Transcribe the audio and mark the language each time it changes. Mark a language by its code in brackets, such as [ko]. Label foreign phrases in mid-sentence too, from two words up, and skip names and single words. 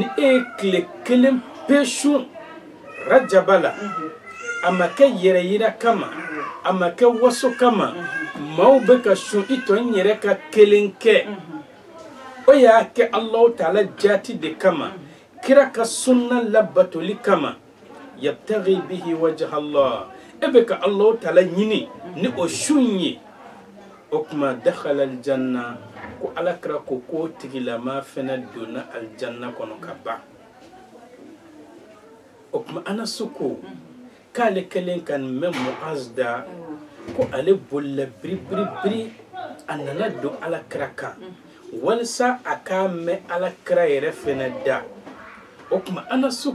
[bm] e ye tile kelen pe su rajaba la a ma kɛ yɛrɛ yira kama a ma kɛ waso kama maaw bɛ ka sun i tɔ n yɛrɛ ka kelen kɛ o y'a kɛ Allahu Taala jaati de kama kira ka sunna labatoli kama [ar] يبتغي به وجه الله [bm] e bɛ ka Allahu Taala ɲini ni o sun ye o kuma [ar] دخل الجنة [bm] ko alakira ko ko tigilama fɛnɛ donna aljanna kɔnɔ ka ban o kuma Anasu ko k'ale kelen ka nin mɛn Muaz da ko ale bolila biri a nana don alakira kan walisa a k'a mɛn alakira yɛrɛ fɛnɛ da o kuma Anasu